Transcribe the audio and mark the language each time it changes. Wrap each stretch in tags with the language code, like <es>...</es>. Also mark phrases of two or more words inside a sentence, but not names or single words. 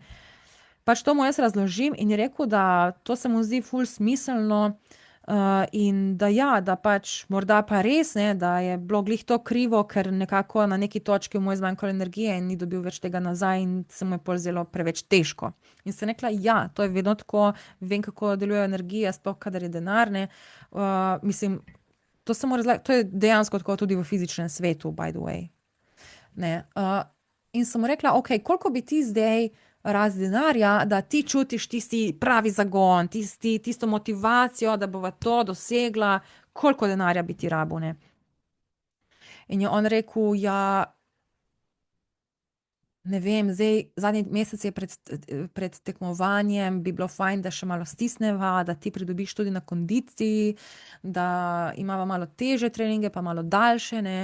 <sl>Pač to mu jaz razložim in je rekel, da to se mu zdi ful smiselno, in da ja, da pač morda pa res, ne, da je bilo glih to krivo, ker nekako na neki točki mu je zmanjkalo energije in ni dobil več tega nazaj in se mu je pol zdelo preveč težko. In sem rekla, ja, to je vedno tako, vem, kako delujejo energije, sploh kadar je denar, ne. Mislim, to to je dejansko tako tudi v fizičnem svetu,</sl> <en>by the way.</en> <sl>Ne, in sem mu rekla, okej, koliko bi ti zdaj rad denarja, da ti čutiš tisti pravi zagon, tisto motivacijo, da bova to dosegla, koliko denarja bi ti rabil, ne. In je on rekel, ja, ne vem, zdaj zadnji mesec je pred tekmovanjem, bi bilo fajn, da še malo stisneva, da ti pridobiš tudi na kondiciji, da imava malo težje treninge pa malo daljše, ne.</sl>